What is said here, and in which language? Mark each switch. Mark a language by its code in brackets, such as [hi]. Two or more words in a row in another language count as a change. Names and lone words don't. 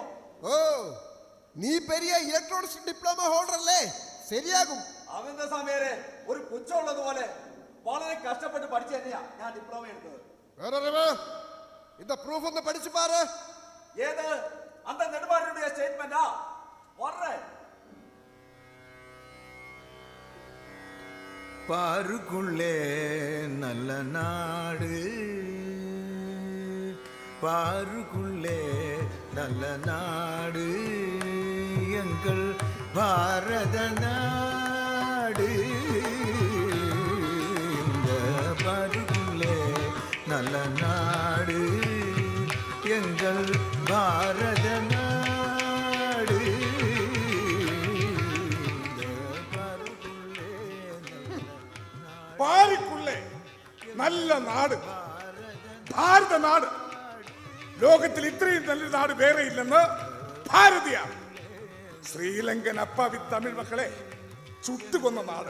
[ml] ഓ, നീ പെരിയ [en] electronics diploma holder [ml] അല്ലേ? ശരിയാകും. അവന്റെ സാമിയാരെ, ഒരു പുച്ഛമുള്ളതുപോലെ വളരെ കഷ്ടപ്പെട്ട് പഠിച്ചു തന്നെയാ ഞാൻ ഡിപ്ലോമ എടുത്തത്. இந்த പ്രൂഫ് ഒന്ന് പഠിച്ചു പാറ്. ഏത് അന്ത നെടുമാറിയുടെ സ്റ്റേറ്റ്മെന്റാ? [ta] பாருக்குள்ளே நல்ல நாடு, பாருக்குள்ளே நல்ல நாடு, எங்கள் பாரத நாடு. இந்த பாருக்குள்ளே நல்ல நாடு, எங்கள் பாரத நாடு. பாருக்குள்ளே நல்ல நாடு, பாரத நாடு. [ml] ലോകത്തിൽ ഇത്രയും നല്ല നാട് വേറെ ഇല്ലെന്ന് ഭാരതീയ. ശ്രീലങ്കൻ അപ്പാവി തമിഴ് മക്കളെ ചുട്ടുകൊന്ന നാട്.